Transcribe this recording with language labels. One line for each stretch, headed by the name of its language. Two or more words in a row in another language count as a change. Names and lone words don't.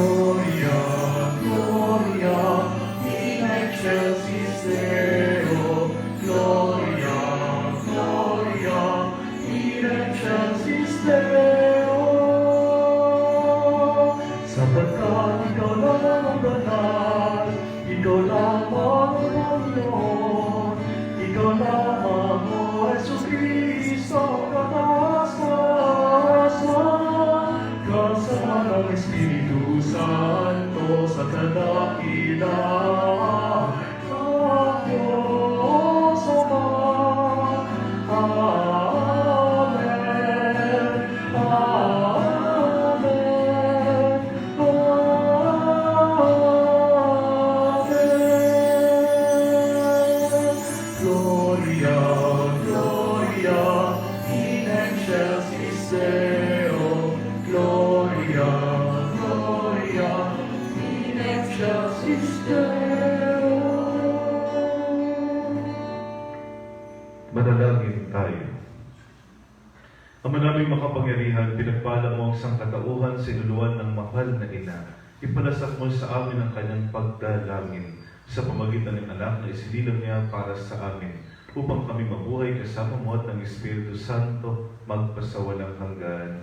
Latin: Gloria in excelsis Deo. Gloria, Gloria in excelsis Deo.
Filipino: Sapagkat ikaw lang ang banal, ikaw lamang ang Panginoon, ikaw lamang o Jesucristo, kasama ng Espiritu Santo sa kadakilaan ng Diyos Ama. Amen. Amen. Amen.
Latin: Gloria, Gloria in excelsis Deo. Gloria, Gloria in excelsis Deo.
Filipino: Manalangin tayo. Ama naming makapangyarihan, pinagpala mo ang sangkatauhan, sinuluan ng mahal na ina. Ipalasak mo sa amin ang kanyang pagdalangin sa pamagitan ng anak na isinilang niya para sa amin, upang kami mabuhay kasama mo at ng Espiritu Santo magpasawalang hanggan.